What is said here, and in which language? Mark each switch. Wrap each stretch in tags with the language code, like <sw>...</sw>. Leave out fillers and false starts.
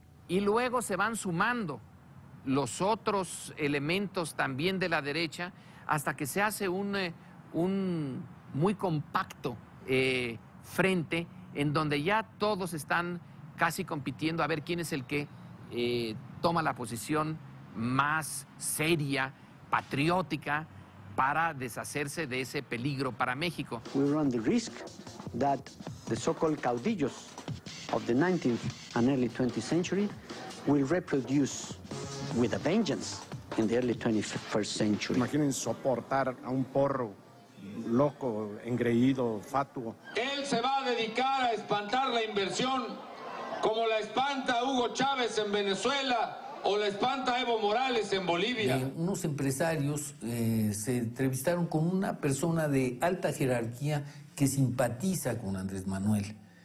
<es>Y luego se van sumando los otros elementos también de la derecha hasta que se hace un muy compacto frente en donde ya todos están casi compitiendo a ver quién es el que toma la posición más seria patriótica para deshacerse de ese peligro para México.</es> <en>We run the risk that the so-called caudillos of the 19th and early 20th century will reproduce with a vengeance in the early 21st century.</en> <es>Imaginen soportar a un porro loco, engreído, fatuo. Él se va a dedicar a espantar la inversión como la espanta Hugo Chávez en Venezuela o la espanta Evo Morales en Bolivia. Unos empresarios se entrevistaron con una persona de alta jerarquía que simpatiza con Andrés Manuel.</es>